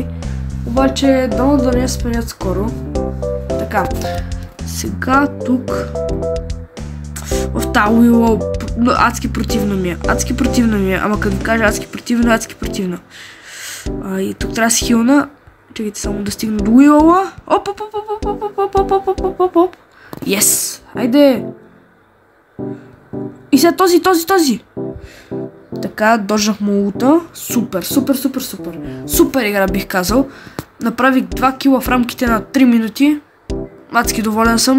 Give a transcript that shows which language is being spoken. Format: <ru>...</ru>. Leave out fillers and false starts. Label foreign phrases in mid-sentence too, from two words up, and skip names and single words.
<bg>Обаче дано да не я сменят скоро. Така. Сега тук в тази Уило адски противно ми е. Адски противно ми е. Ама като ви кажа адски противно, адски противно. И тук трябва да си хилна. Чекайте само да стигна до Уилоа. Оп, оп, оп, оп, оп, оп, оп, оп, оп, оп, оп, оп. Yes! Хайде! И сега този! Така, дождах му лута. Супер, супер, супер, супер. Супер игра бих казал. Направих 2 кила в рамките на 3 минути. Адски доволен съм.</bg>